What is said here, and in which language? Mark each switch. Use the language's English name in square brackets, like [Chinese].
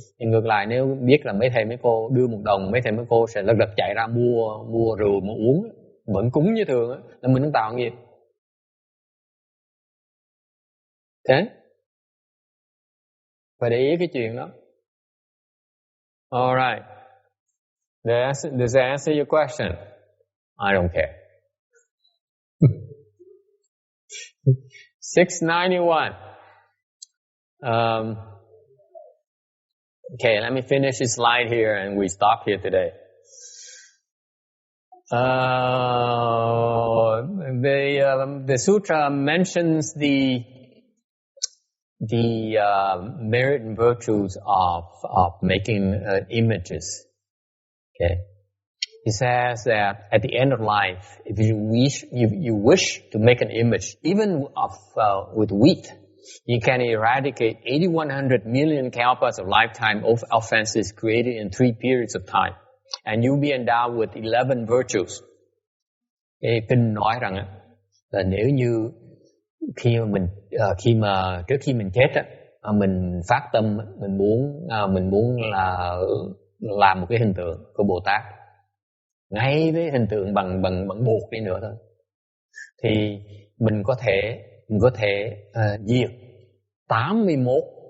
[Vietnamese] thì ngược lại nếu biết là mấy thầy mấy cô đưa một đồng, mấy thầy mấy cô sẽ lật đật chạy ra mua rượu mà uống, vẫn cúng như thường á, là mình đang tạo nghiệp. Thế phải để ý cái chuyện đó. [English] Alright. Does that answer your question? I don't care. 691. Okay, let me finish this slide here and we stop here today. The sutra mentions the merit and virtues of making images. Okay, it says that at the end of life, if you wish to make an image, even with wheat, you can eradicate 8100 million kalpas of lifetime of offenses created in 3 periods of time, and you'll be endowed with 11 virtues. [Vietnamese] Cái kinh nói rằng là nếu như trước khi mình chết á, mình phát tâm mình muốn là làm một cái hình tượng của Bồ Tát, ngay với hình tượng bằng bột đi nữa thôi, thì mình có thể diệt 81